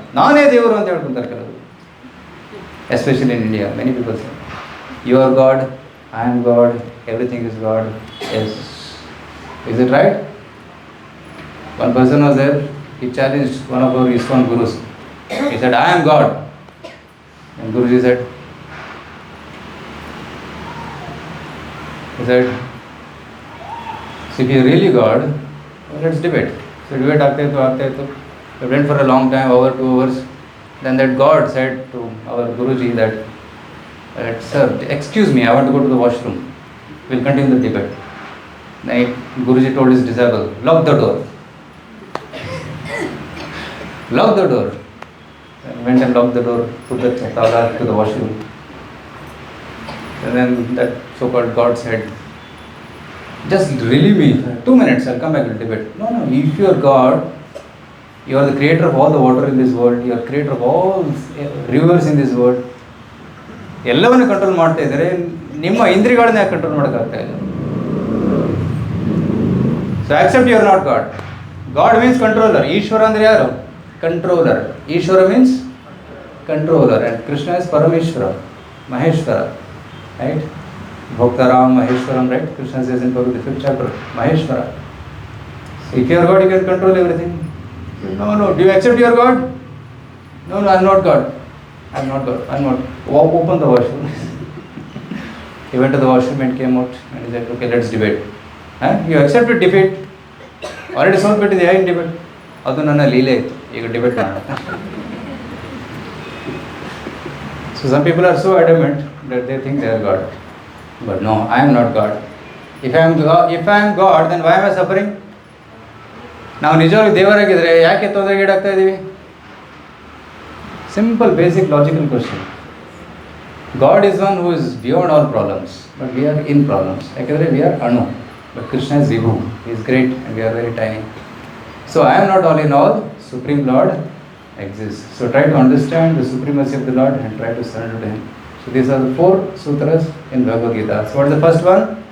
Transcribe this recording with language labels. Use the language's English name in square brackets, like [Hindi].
[Kannada] ನಾನೇ ದೇವರು ಅಂತ ಹೇಳ್ಕೊಂತಾರೆ ಕೆಲವರು, [English] Especially in India. Many people say you are God, I am God, everything is God. Yes, is it right? One person was there, he challenged one of our ISKCON gurus. He said, I am God. And Guruji said, so if you are really God, well, let's debate. So debate [Kannada] aagte to. [English] We went for a long time, over 2 hours. Then that God said to our Guruji that, sir, excuse me, I want to go to the washroom. We'll continue the debate. Then Guruji told his disciple, lock the door. Lock the door. And went and locked the door, put the tala to the washroom. And then that so-called God said, just relieve me, 2 minutes, I'll come back to debate. No, if you are God, you are the creator of all the water in this world, you are creator of all rivers in this world. [Kannada] ಎಲ್ಲವನ್ನು control ಮಾಡ್ತಾ ಇದ್ದಾರೆ, ನಿಮ್ಮ ಇಂದ್ರಿಯಗಳನ್ನ ಯಾಕೆ control ಮಾಡೋಕ್ಕಾಗ್ತಾ ಇಲ್ಲ? [English] So accept you are not God. God means controller. [Kannada] Ishwara ಅಂದರೆ ಯಾರು? [English] Controller. Ishwara means controller, and Krishna is Parameshwara, Maheshwara. Right? Bhoktaram Maheshwaram, right? Krishna says in Bhagavad Gita 5th chapter, Maheshwara. So if you are God, you can control everything. No. Do you accept you are God? No, I am not God. I am not God. I am not. Open the washroom. He went to the washroom and came out and he said, okay, let's debate. You accepted defeat. [Kannada] Already ಸೋತ್ಬಿಟ್ಟಿದೆ, ಹೇಗೆ debate? ಅದು ನನ್ನ ಲೀಲೆ ಇತ್ತು, ಈಗ debate ಮಾಡೋಣ. [English] So some people are so adamant that they think they are God. But no, I am not God. If I am God, then why am I suffering? [Kannada] ನಾವು ನಿಜವಾಗ್ಲೂ ದೇವರಾಗಿದ್ದರೆ ಯಾಕೆ ತೊಂದರೆಗೀಡಾಗ್ತಾ ಇದ್ದೀವಿ? [English] Simple basic logical question. God is one who is beyond all problems, but we are in problems. ಯಾಕೆಂದರೆ we are ಅಣು, but Krishna is ವಿಭು, he is great and we are very tiny. So I am not all in all, Supreme Lord exists. So try to understand the supremacy of the Lord and try to surrender to him. So these are the 4 sutras in Bhagavad Gita. So what is the first one?